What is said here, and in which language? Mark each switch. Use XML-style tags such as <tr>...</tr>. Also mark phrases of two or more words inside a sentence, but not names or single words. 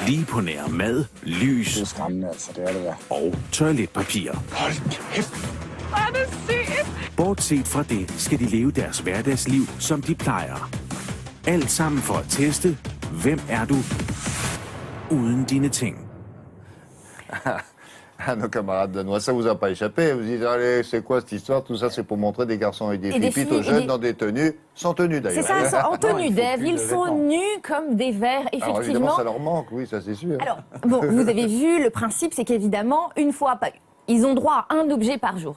<da>Lige på nær mad, lys Det er skræmmende, altså. Det er det der. og toiletpapir. Hold kæft. Hvor er det sygt. Bortset fra det skal de leve deres hverdagsliv, som de plejer. Alt sammen for at teste, hvem er du uden dine ting.</da> <fr>Nos camarades danois, ça vous a pas échappé? Vous dites, allez, c'est quoi cette histoire? Tout ça, c'est pour montrer des garçons et des filles plutôt jeunes dans des tenues, sans tenue d'ailleurs. C'est ça, ils sont en tenue d'Ève, ils sont nus comme des vers, effectivement. Alors évidemment, ça leur manque, oui, ça c'est sûr. Alors, bon, vous avez vu, le principe, c'est qu'évidemment, ils ont droit à un objet par jour.</fr>